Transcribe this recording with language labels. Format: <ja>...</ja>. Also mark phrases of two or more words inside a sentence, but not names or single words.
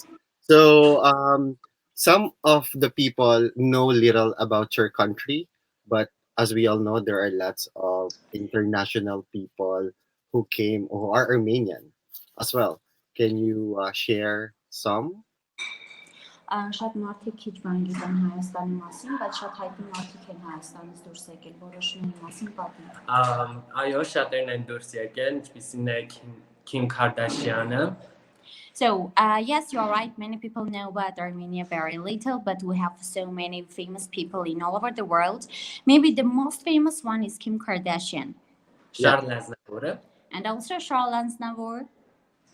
<en>So some of the people know little about your country, but as we all know, there are lots of international people who came who are Armenian as well. Can you share some?</en> <hy>Շատ մարդիկ քիչ բան գիտեն Հայաստանի մասին, բայց շատ հայտնի մարդիկ են Հայաստանից դուրս եկել, որոշների մասին պատմում։ Այո, շատերն են դուրս եկել, ինչպիսին է Kim Kardashian-ը։</hy> <en>So, yes, you're right. Many people know about Armenia very little, but we have so many famous people in all over the world. Maybe the most famous one is Kim Kardashian. Charles Aznavour. And also Charles Aznavour.</en>